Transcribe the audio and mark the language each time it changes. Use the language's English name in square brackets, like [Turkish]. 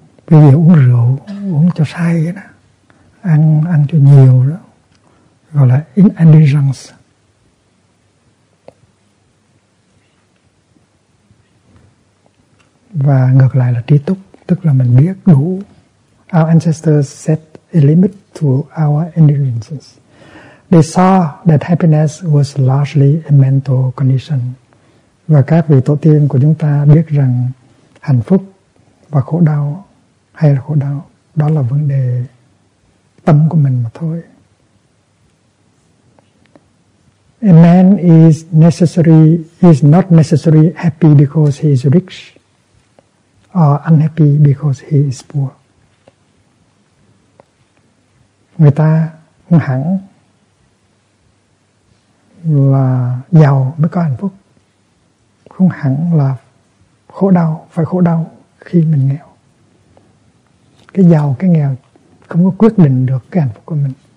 [Vietnamese] Bây giờ uống rượu, uống cho say đó, ăn cho nhiều đó, gọi là indulgence. Và ngược lại là trí túc, tức là mình biết đủ. [English] Our ancestors set a limit to our indulgences. They saw that happiness was largely a mental condition. [Vietnamese] Và các vị tổ tiên của chúng ta biết rằng hạnh phúc và khổ đau hay là khổ đau, đó là vấn đề tâm của mình mà thôi. [English] A man is not necessarily happy because he is rich or unhappy because he is poor. [Vietnamese] Người ta không hẳn là giàu mới có hạnh phúc, không hẳn là khổ đau phải khổ đau khi mình nghèo. Cái giàu, cái nghèo không có quyết định được cái hạnh phúc của mình.